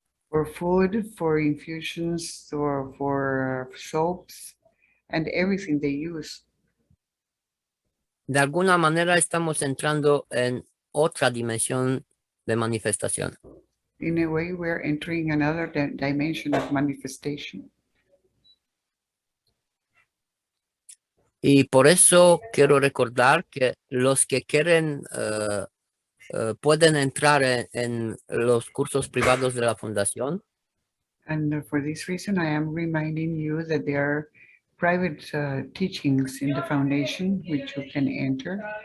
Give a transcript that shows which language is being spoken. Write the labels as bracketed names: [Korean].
[English] For food, for infusions, or for soaps, and everything they use. [Spanish] De alguna manera estamos entrando en otra dimensión de manifestación. [English] In a way, we're entering another dimension of manifestation. [Spanish] Y por eso quiero recordar que los que quieren pueden entrar en los cursos privados de la Fundación. [English] And for this reason, I am reminding you that there are private teachings in the foundation which you can enter.